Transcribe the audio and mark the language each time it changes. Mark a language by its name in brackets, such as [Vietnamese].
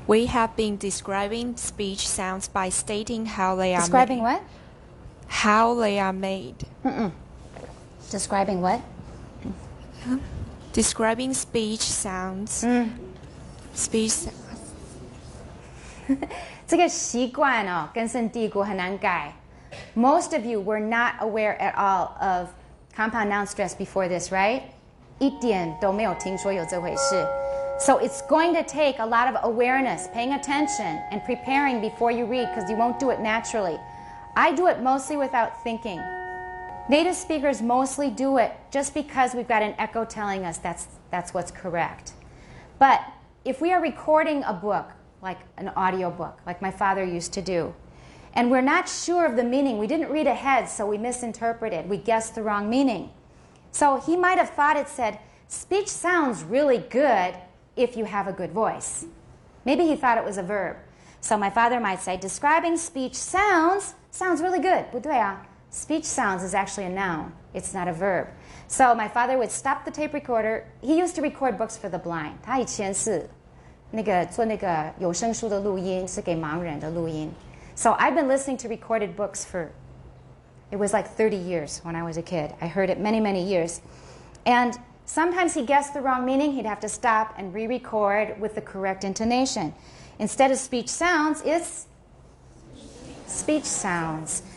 [English] we have been describing speech sounds by stating how they are Describing made. what? How they are made. Describing what? Describing speech sounds. Speech. [Chinese] 这个习惯哦，根深蒂固，很难改。 [English] Most of you were not aware at all of compound noun stress before this, right? [Chinese] 一点都没有听说有这回事。 [English] So it's going to take a lot of awareness, paying attention, and preparing before you read because you won't do it naturally. I do it mostly without thinking. Native speakers mostly do it just because we've got an echo telling us that's what's correct. But if we are recording a book, like an audio book, like my father used to do, and we're not sure of the meaning, we didn't read ahead, so we misinterpreted, we guessed the wrong meaning. So he might have thought it said, speech sounds really good if you have a good voice. Maybe he thought it was a verb. So my father might say, describing speech sounds really good. [Chinese] 不对啊. [English] Speech sounds is actually a noun. It's not a verb. So my father would stop the tape recorder. He used to record books for the blind. [Chinese] 他以前是做那个有声书的录音，是给盲人的录音。 [English] So I've been listening to recorded books for, it was like 30 years when I was a kid. I heard it many, many years. And sometimes he guessed the wrong meaning. He'd have to stop and re-record with the correct intonation. Instead of speech sounds, it's speech sounds.